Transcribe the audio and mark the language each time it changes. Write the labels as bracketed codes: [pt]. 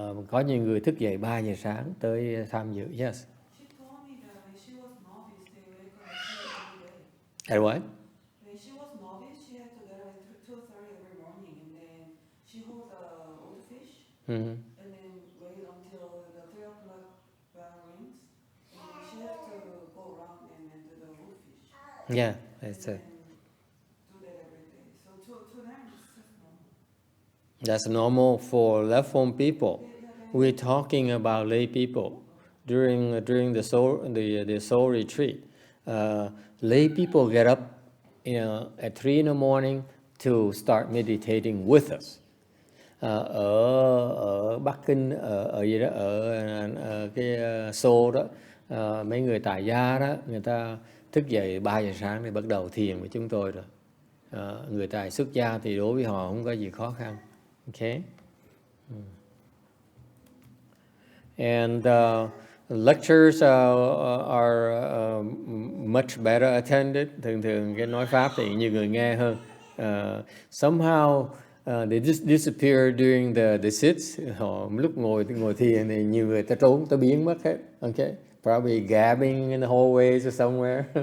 [vi] Có nhiều người thức dậy 3 giờ sáng tới tham dự. [en] Yes. She told me that when she was novice, they wake up at 2 every day. At what? When she was novice, she had to get up at 2:30 every morning, and then she holds a old fish, Mm-hmm. and then wait until the 3 o'clock bell rings, and then she has to go around and do the old fish. Yeah, that's it. And do that every day. So to them, it's just normal. That's normal for Left Home people. We're talking about lay people during the soul retreat. Lay people get up, at 3 in the morning to start meditating with us. [vi] Ở Bắc Kinh, ở gì đó, ở cái Seoul đó, mấy người tại gia đó, người ta thức dậy 3 giờ sáng để bắt đầu thiền với chúng tôi rồi. Người tại xuất gia thì đối với họ không có gì khó khăn. Okay. [en] And lectures are much better attended. [vi] Thường cái nói pháp thì nhiều người nghe hơn. [en] Somehow they just disappear during the sits. [vi] Họ lúc ngồi thiền thì nhiều người ta trốn, ta biến mất hết. [en] Okay, probably gabbing in the hallways or somewhere.